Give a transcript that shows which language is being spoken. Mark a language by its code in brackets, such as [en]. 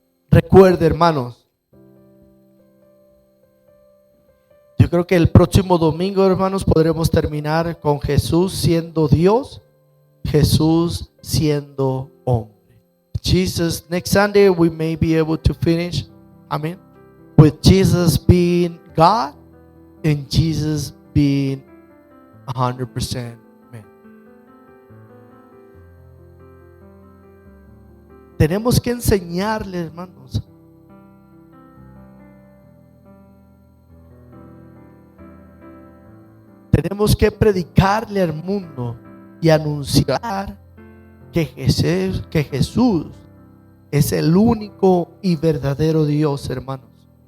[es] Recuerde, hermanos, yo creo que el próximo domingo, hermanos, podremos terminar con Jesús siendo Dios, Jesús siendo hombre. [en] Jesus, next Sunday we may be able to finish, amen, with Jesus being God and Jesus being 100% man. [es] Tenemos que enseñarle, hermanos, tenemos que predicarle al mundo y anunciar que Jesús es el único y verdadero Dios, hermanos.